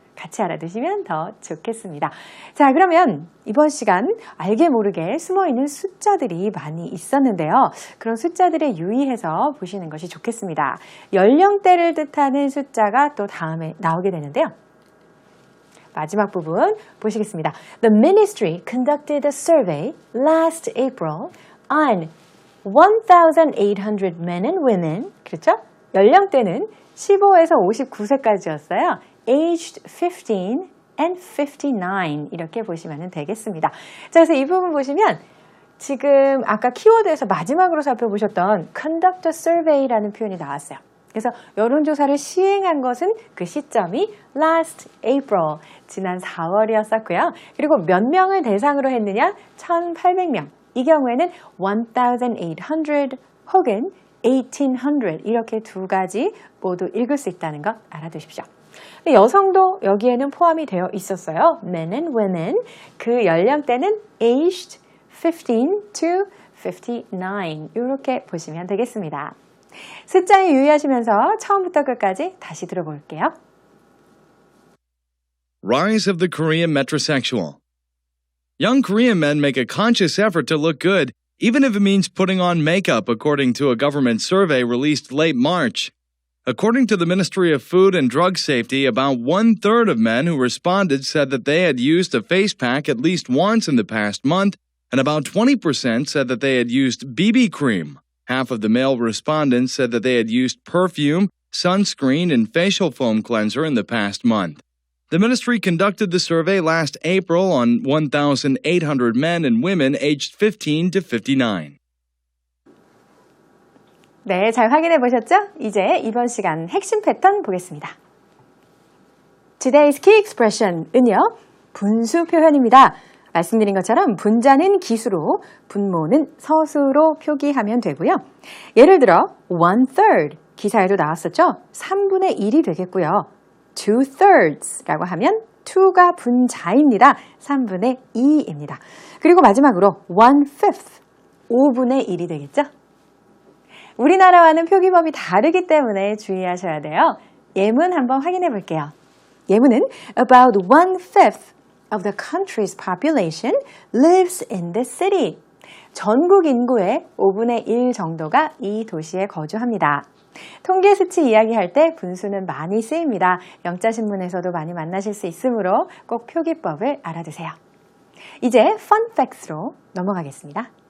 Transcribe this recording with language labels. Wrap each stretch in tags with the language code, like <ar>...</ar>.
<ko>같이 알아두시면 더 좋겠습니다. 자, 그러면 이번 시간 알게 모르게 숨어있는 숫자들이 많이 있었는데요. 그런 숫자들에 유의해서 보시는 것이 좋겠습니다. 연령대를 뜻하는 숫자가 또 다음에 나오게 되는데요. 마지막 부분 보시겠습니다.</ko> <en>The ministry conducted a survey last April on 1,800 men and women.</en> <ko>그렇죠? 연령대는 15에서 59세까지였어요.</ko> <en>aged 15 and 59</en> <ko>이렇게 보시면 되겠습니다. 자, 그래서 이 부분 보시면 지금 아까 키워드에서 마지막으로 살펴보셨던</ko> <en>conduct a survey</en> <ko>라는 표현이 나왔어요. 그래서 여론조사를 시행한 것은 그 시점이</ko> <en>last April,</en> <ko>지난 4월이었었고요. 그리고 몇 명을 대상으로 했느냐? 1,800명. 이 경우에는 1,800 혹은 1,800 이렇게 두 가지 모두 읽을 수 있다는 것 알아두십시오. 여성도 여기에는 포함이 되어 있었어요.</ko> <en>Men and women.</en> <ko>그 연령대는</ko> <en>aged 15 to 59</en> <ko>이렇게 보시면 되겠습니다. 숫자에 유의하시면서 처음부터 끝까지 다시 들어볼게요.</ko> <en>Rise of the Korean metrosexual. Young Korean men make a conscious effort to look good, even if it means putting on makeup, according to a government survey released late March. According to the Ministry of Food and Drug Safety, about 1/3 of men who responded said that they had used a face pack at least once in the past month, and about 20% said that they had used BB cream. Half of the male respondents said that they had used perfume, sunscreen, and facial foam cleanser in the past month. The ministry conducted the survey last April on 1,800 men and women aged 15 to 59.</en> <ko>네, 잘 확인해 보셨죠? 이제 이번 시간 핵심 패턴 보겠습니다.</ko> <en>Today's key expression</en> <ko>은요, 분수 표현입니다. 말씀드린 것처럼 분자는 기수로, 분모는 서수로 표기하면 되고요. 예를 들어 1/3 기사에도 나왔었죠? 3분의 1이 되겠고요. 2/3라고 하면 2가 분자입니다. 3분의 2입니다. 그리고 마지막으로 1/5 5분의 1이 되겠죠? 우리나라와는 표기법이 다르기 때문에 주의하셔야 돼요. 예문 한번 확인해 볼게요. 예문은</ko> <en>about 1/5 of the country's population lives in the city.</en> <ko>전국 인구의 5분의 1 정도가 이 도시에 거주합니다. 통계 수치 이야기할 때 분수는 많이 쓰입니다. 영자신문에서도 많이 만나실 수 있으므로 꼭 표기법을 알아두세요. 이제 Fun Facts로 넘어가겠습니다.</ko>